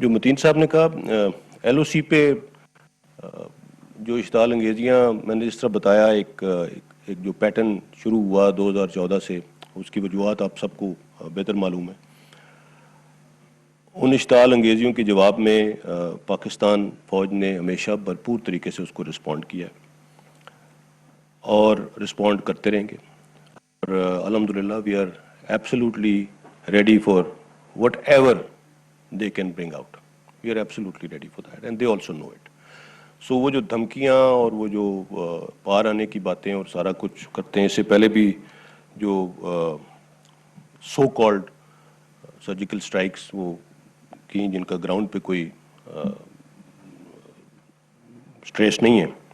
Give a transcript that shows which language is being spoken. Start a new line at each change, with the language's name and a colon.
Urdu: جو متین صاحب نے کہا ایل او سی پہ جو اشتعال انگیزیاں میں نے جس طرح بتایا، ایک جو پیٹرن شروع ہوا 2014 سے، اس کی وجوہات آپ سب کو بہتر معلوم ہے. ان اشتعال انگیزیوں کے جواب میں پاکستان فوج نے ہمیشہ بھرپور طریقے سے اس کو رسپونڈ کیا اور رسپونڈ کرتے رہیں گے.
English: اور الحمدللہ we are absolutely ready for whatever they can bring out. We are absolutely ready for that and they also know it.
Urdu: سو وہ جو دھمکیاں اور وہ جو پار آنے کی باتیں اور سارا کچھ کرتے ہیں، اس سے پہلے بھی جو سو کالڈ سرجیکل سٹرائکس وہ کی جن کا گراؤنڈ پہ کوئی سٹریس نہیں ہے.